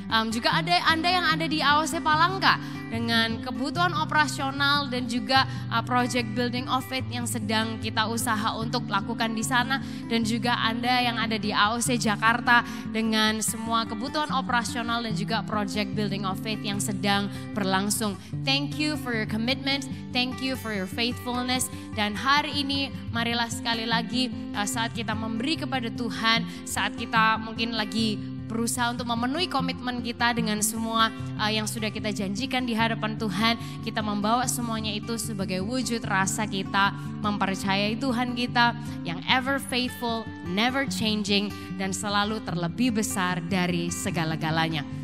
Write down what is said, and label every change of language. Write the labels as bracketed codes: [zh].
[id] Juga ada Anda yang ada di AOC Palangka dengan kebutuhan operasional dan juga project Building of Faith yang sedang kita usaha untuk lakukan di sana, dan juga Anda yang ada di AOC Jakarta dengan semua kebutuhan operasional dan juga project Building of Faith yang sedang berlangsung. [en] Thank you for your commitment, thank you for your faithfulness. [id] Dan hari ini marilah sekali lagi saat kita memberi kepada Tuhan, saat kita mungkin lagi berusaha untuk memenuhi komitmen kita dengan semua yang sudah kita janjikan di hadapan Tuhan, kita membawa semuanya itu sebagai wujud rasa kita mempercayai Tuhan kita yang [en] ever faithful, never changing, [id] dan selalu terlebih besar dari segala-galanya.